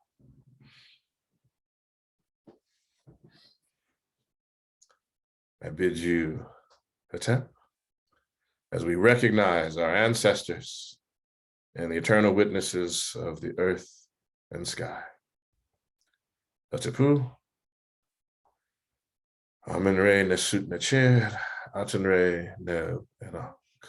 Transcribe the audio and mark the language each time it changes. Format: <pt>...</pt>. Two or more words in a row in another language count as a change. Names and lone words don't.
<en>I bid you Hetep, as we recognize our ancestors and the eternal witnesses of the earth and sky.</en> <egy>Atapu, Amen Re Nesut Necher, Aten Re Ne Ena.</egy>